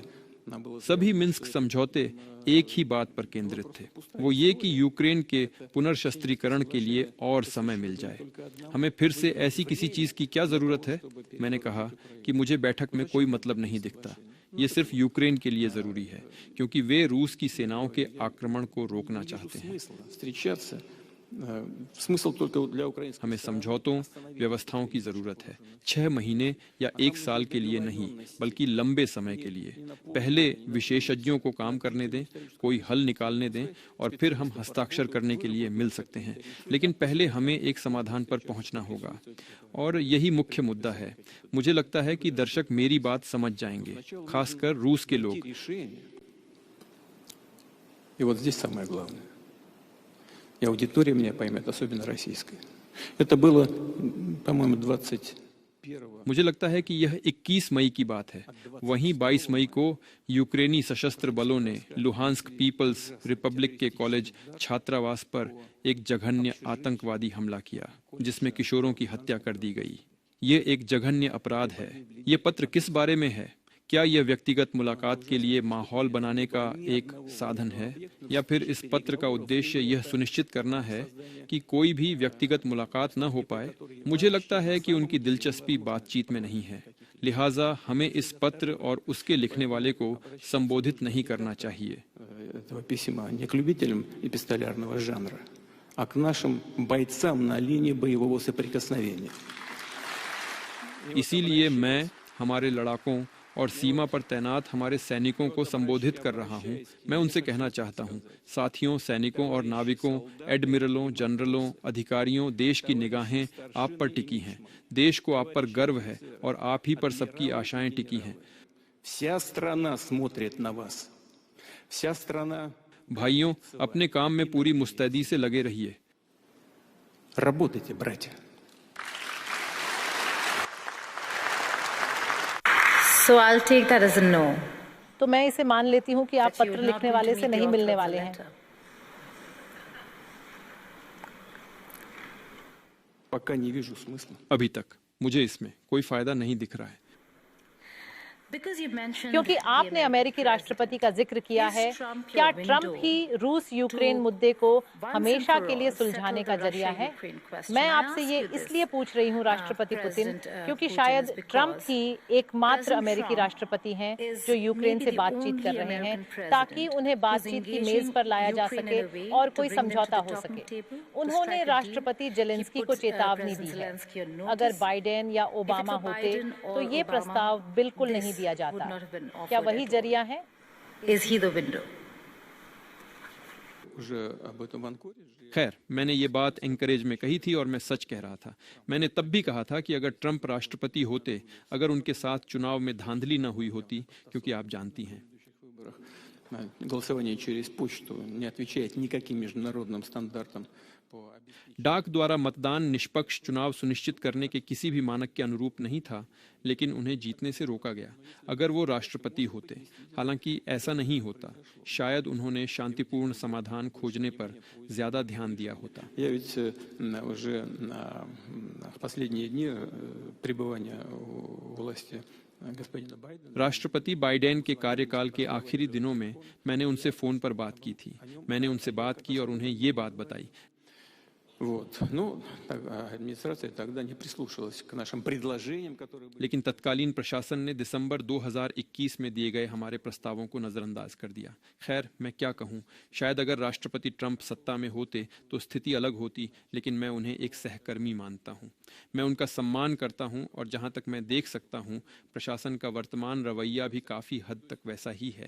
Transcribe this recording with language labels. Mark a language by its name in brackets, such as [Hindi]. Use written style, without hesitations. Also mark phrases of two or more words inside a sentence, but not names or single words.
[Hindi] सभी मिन्स्क समझौते एक ही बात पर केंद्रित थे, वो ये कि यूक्रेन के पुनर्शस्त्रीकरण के लिए और समय मिल जाए। हमें फिर से ऐसी किसी चीज की क्या जरूरत है? मैंने कहा कि मुझे बैठक में कोई मतलब नहीं दिखता, ये सिर्फ यूक्रेन के लिए जरूरी है, क्योंकि वे रूस की सेनाओं के आक्रमण को रोकना चाहते हैं। [Russian] Смысл только для украинских. [Hindi] हमें समझौतों, व्यवस्थाओं की जरूरत है, 6 महीने या 1 साल के लिए नहीं, बल्कि लंबे समय के लिए। पहले विशेषज्ञों को काम करने दें, कोई हल निकालने दें, और फिर हम हस्ताक्षर करने के लिए मिल सकते हैं। लेकिन पहले हमें एक समाधान पर पहुंचना होगा, और यही मुख्य मुद्दा है। मुझे लगता है कि दर्शक मेरी बात समझ जाएंगे, खासकर रूस के लोग। [Russian] И вот здесь самое главное. И аудитория меня поймет, особенно российская. Это было, по-моему, 21 [Hindi] मुझे लगता है कि यह 21 मई की बात है। वहीं 22 मई को यूक्रेनी सशस्त्र बलों ने लुहांस्क पीपल्स रिपब्लिक के कॉलेज छात्रावास पर एक जघन्य आतंकवादी हमला किया, जिसमें किशोरों की हत्या कर दी गई। ये एक जघन्य अपराध है। ये पत्र किस बारे में है? क्या यह व्यक्तिगत मुलाकात के लिए माहौल बनाने का एक साधन है, या फिर इस पत्र का उद्देश्य यह सुनिश्चित करना है कि कोई भी व्यक्तिगत मुलाकात न हो पाए? मुझे लगता है कि उनकी दिलचस्पी बातचीत में नहीं है, लिहाजा हमें इस पत्र और उसके लिखने वाले को संबोधित नहीं करना चाहिए। [Russian] этого письма не к любителям эпистолярного жанра, а к нашим бойцам на линии боевого सоприкосновения. [Hindi] इसीलिए मैं हमारे लड़ाकों और सीमा पर तैनात हमारे सैनिकों को संबोधित कर रहा हूं। मैं उनसे कहना चाहता हूं, साथियों, सैनिकों और नाविकों, एडमिरलों, जनरलों, अधिकारियों, देश की निगाहें आप पर टिकी हैं। देश को आप पर गर्व है और आप ही पर सबकी आशाएं टिकी हैं। [Russian] Вся страна смотрит на вас. Вся страна. [Hindi] भाइयों, अपने काम में पूरी मुस्तैदी से लगे रहिए। [Russian] Работайте, братья. [English] So I'll take that as a no. [Hindi] तो मैं इसे मान लेती हूँ कि आप [English] That you [Hindi] पत्र [English] are not [Hindi] लिखने [English] going [Hindi] वाले [English] to [Hindi] से [English] meet the [Hindi] नहीं [English] author [Hindi] मिलने [English] of the [Hindi] वाले हैं। [English] letter. [Russian] Пока не вижу смысла. [Hindi] अभी तक मुझे इसमें कोई फायदा नहीं दिख रहा है। [English] Because you mentioned [Hindi] क्योंकि [English] the [Hindi] आपने अमेरिकी राष्ट्रपति का जिक्र किया [English] Is [Hindi] है, [English] Trump [Hindi] क्या [English] your [Hindi] ट्रंप [English] window [Hindi] ही रूस यूक्रेन [English] to [Hindi] मुद्दे को [English] once and [Hindi] हमेशा [English] for [Hindi] के लिए [English] all [Hindi] सुलझाने का [English] settle the [Hindi] जरिया है? [English] Russia-Ukraine question? [Hindi] मैं [English] I [Hindi] आपसे [English] ask [Hindi] ये [English] you this, [Hindi] इसलिए पूछ रही हूँ राष्ट्रपति पुतिन, [English] President, [Hindi] क्योंकि [English] Putin, [Hindi] शायद [English] is because [Hindi] ट्रंप ही एकमात्र [English] President [Hindi] अमेरिकी [English] Trump [Hindi] राष्ट्रपति हैं [English] is [Hindi] जो यूक्रेन [English] maybe [Hindi] से [English] the [Hindi] बातचीत कर [English] only [Hindi] रहे हैं, [English] American [Hindi] ताकि [English] president [Hindi] उन्हें [English] who's [Hindi] बातचीत की मेज [English] engaging [Hindi] पर लाया जा [English] Ukraine [Hindi] सके [English] in a way [Hindi] और [English] to [Hindi] कोई [English] bring them to [Hindi] समझौता [English] the [Hindi] हो [English] talking [Hindi] सके। [English] table, to [Hindi] उन्होंने [English] strike a deal. [Hindi] राष्ट्रपति जेलेंस्की [English] He [Hindi] को [English] put, [Hindi] चेतावनी दी [English] President [Hindi] है, [English] Zelensky on [Hindi] अगर [English] notice. [Hindi] बाइडेन या ओबामा [English] If it were [Hindi] होते [English] Biden or [Hindi] तो ये [English] Obama, [Hindi] प्रस्ताव बिल्कुल [English] this [Hindi] नहीं दिया [English] would [Hindi] जाता। [English] not have been offered [Hindi] क्या वही [English] at all. [Hindi] जरिया है? [English] Is he the window? [Russian] Уже об этом в Анкоре. [Hindi] खैर, मैंने ये बात एंकरेज में कही थी और मैं सच कह रहा था। मैंने तब भी कहा था कि अगर ट्रंप राष्ट्रपति होते, अगर उनके साथ चुनाव में धांधली न हुई होती, क्योंकि आप जानती हैं [Russian] Голосование через почту не отвечает никаким международным стандартам. [Hindi] डाक द्वारा मतदान निष्पक्ष चुनाव सुनिश्चित करने के किसी भी मानक के अनुरूप नहीं था, लेकिन उन्हें जीतने से रोका गया अगर वो राष्ट्रपति होते। हालांकि ऐसा नहीं होता। शायद उन्होंने शांतिपूर्ण समाधान खोजने पर ज्यादा ध्यान दिया होता। [Russian] Я ведь уже в последние дни пребывания у власти господина Байдена. [Hindi] राष्ट्रपति बाइडेन के कार्यकाल के आखिरी दिनों में मैंने उनसे फोन पर बात की थी। मैंने उनसे बात की और उन्हें ये बात बताई। [Russian] Вот. Ну, администрация тогда не прислушалась к нашим предложениям, которые были. [Hindi] लेकिन तत्कालीन प्रशासन ने दिसंबर 2021 में दिए गए हमारे प्रस्तावों को नजरअंदाज कर दिया। खैर, मैं क्या कहूँ, शायद अगर राष्ट्रपति ट्रंप सत्ता में होते तो स्थिति अलग होती, लेकिन मैं उन्हें एक सहकर्मी मानता हूँ। मैं उनका सम्मान करता हूँ और जहाँ तक मैं देख सकता हूँ, प्रशासन का वर्तमान रवैया भी काफी हद तक वैसा ही है।